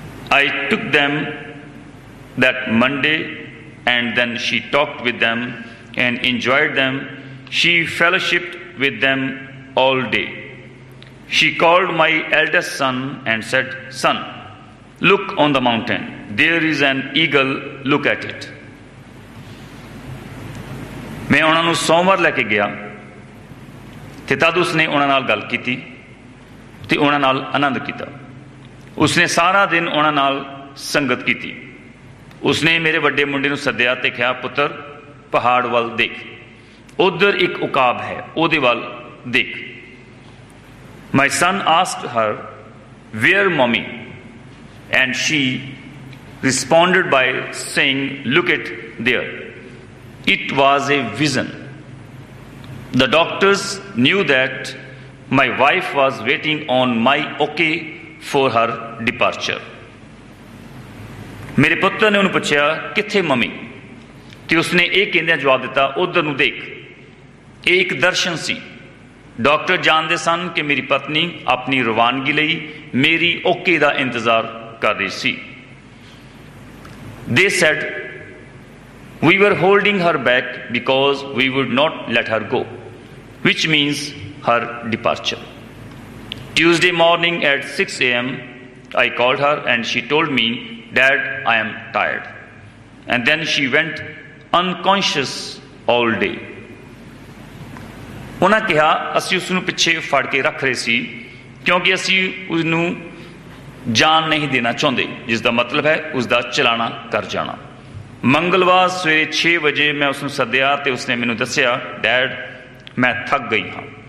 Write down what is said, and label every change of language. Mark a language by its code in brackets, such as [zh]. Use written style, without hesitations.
[en] I took them that Monday and then she talked with them and enjoyed them. She fellowshipped with them all day. She called my eldest son and said, son, look on the mountain. There is an eagle. Look at it. [pa] ਮੈਂ ਉਹਨਾਂ ਨੂੰ ਸੋਮਵਾਰ ਲੈ ਕੇ ਗਿਆ ਤੇ ਤਦ ਉਸਨੇ ਉਹਨਾਂ ਨਾਲ ਗੱਲ ਕੀਤੀ ਤੇ ਉਹਨਾਂ ਨਾਲ ਆਨੰਦ ਕੀਤਾ। ਉਸਨੇ ਸਾਰਾ ਦਿਨ ਉਹਨਾਂ ਨਾਲ ਸੰਗਤ ਕੀਤੀ। ਉਸਨੇ ਮੇਰੇ ਵੱਡੇ ਮੁੰਡੇ ਨੂੰ ਸੱਦਿਆ ਤੇ ਕਿਹਾ, ਪੁੱਤਰ, ਪਹਾੜ ਵੱਲ ਦੇਖ, ਉੱਧਰ ਇੱਕ ਉਕਾਬ ਹੈ, ਉਹਦੇ ਵੱਲ ਦੇਖ। [en] My son asked her, where mommy? And she responded by saying, look at there. It was a vision. The doctors knew that my wife was waiting on my okay for her departure. [pa] ਮੇਰੇ ਪੁੱਤਰ ਨੇ ਉਹਨੂੰ ਪੁੱਛਿਆ, ਕਿੱਥੇ mummy? ਤੇ ਉਸਨੇ ਇਹ ਕਹਿੰਦਿਆਂ ਜਵਾਬ ਦਿੱਤਾ, ਉੱਧਰ ਨੂੰ ਦੇਖ। ਇਹ ਇੱਕ ਦਰਸ਼ਨ ਸੀ। ਡਾਕਟਰ ਜਾਣਦੇ ਸਨ ਕਿ ਮੇਰੀ ਪਤਨੀ ਆਪਣੀ ਰਵਾਨਗੀ ਲਈ ਮੇਰੀ ਓਕੇ ਦਾ ਇੰਤਜ਼ਾਰ ਕਰ ਰਹੀ ਸੀ। [en] They said, we were holding her back because we would not let her go, which means her departure. Tuesday morning at 6 a.m., I called her and she told me, Dad, I am tired. and then she went unconscious all day. [pa] ਉਹਨਾਂ ਕਿਹਾ ਅਸੀਂ ਉਸ ਨੂੰ ਪਿੱਛੇ ਫੜ ਕੇ ਰੱਖ ਰਹੇ ਸੀ ਕਿਉਂਕਿ ਅਸੀਂ ਉਸਨੂੰ ਜਾਨ ਨਹੀਂ ਦੇਣਾ ਚਾਹੁੰਦੇ, ਜਿਸ ਦਾ ਮਤਲਬ ਹੈ ਉਸ ਦਾ ਚਲਾਣਾ ਕਰ ਜਾਣਾ। ਮੰਗਲਵਾਰ ਸਵੇਰੇ 6 ਵਜੇ ਮੈਂ ਉਸ ਨੂੰ ਸੱਦਿਆ ਅਤੇ ਉਸਨੇ ਮੈਨੂੰ ਦੱਸਿਆ, ਡੈਡ ਮੈਂ ਥੱਕ ਗਈ ਹਾਂ।